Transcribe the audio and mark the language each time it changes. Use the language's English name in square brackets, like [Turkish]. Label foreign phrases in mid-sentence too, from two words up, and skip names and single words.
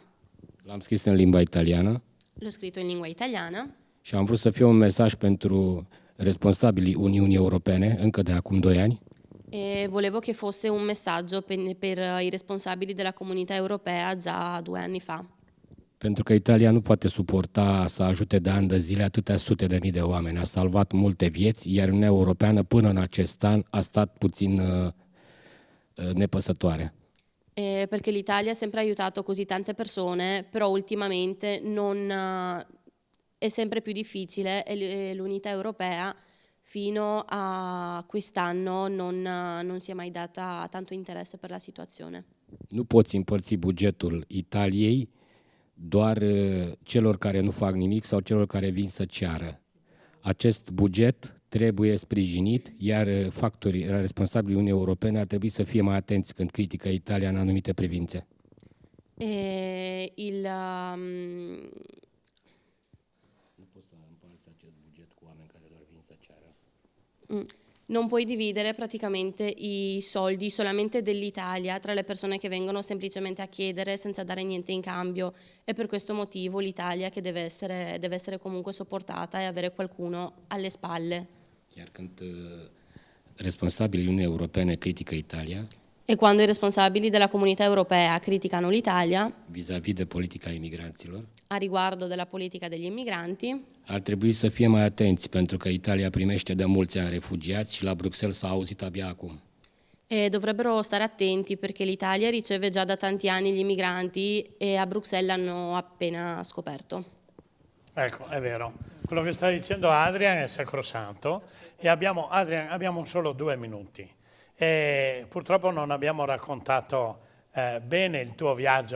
[Romanian] L-am scris în limba italiană [Italian] L'ho scritto in lingua italiana [Romanian] și am vrut să fie un mesaj pentru responsabilii Uniunii Europene încă de acum 2 ani. [Italian] e volevo che fosse un messaggio per i responsabili della comunità europea già 2 anni fa. [Romanian] Pentru că Italia nu poate suporta să ajute de ani de zile atâtea sute de mii de oameni. A salvat multe vieți, iar Uniunea Europeană până în acest an a stat puțin nepăsătoare. [Italian] Perché l'Italia ha sempre aiutato così tante persone, però ultimamente è sempre più difficile e l'unità europea fino a quest'anno non si è mai data tanto interesse per la situazione. [Romanian] Nu poți împărți bugetul Italiei doar celor care nu fac nimic sau celor care vin să ceară. Acest buget trebuie sprijinit, iar factorii responsabili Uniunii Europene ar trebui să fie mai atenți când critică Italia în anumite privințe. Nu poți să împărți acest buget cu oameni care doar vin să ceară. [Italian] Non puoi dividere praticamente i soldi solamente dell'Italia tra le persone che vengono semplicemente a chiedere senza dare niente in cambio. E per questo motivo l'Italia che deve essere comunque sopportata e avere qualcuno alle spalle. [Romanian] Iar când responsabilii Uniunii Europene critică Italia, [Italian] E quando i responsabili della comunità europea criticano l'Italia [Romanian] vis-a-vis de politica imigranților, [Italian] a riguardo della politica degli immigranti, [Romanian] ar trebui să fie mai atenți, pentru că Italia primește de mulți ani refugiați și la Bruxelles s-a auzit abia acum. [Italian] e dovrebbero stare attenti perché l'Italia riceve già da tanti anni gli immigranti e a Bruxelles hanno appena scoperto. Ecco, è vero. Quello che sta dicendo Adrian è sacrosanto e abbiamo solo 2 minuti. E purtroppo non abbiamo raccontato bene il tuo viaggio.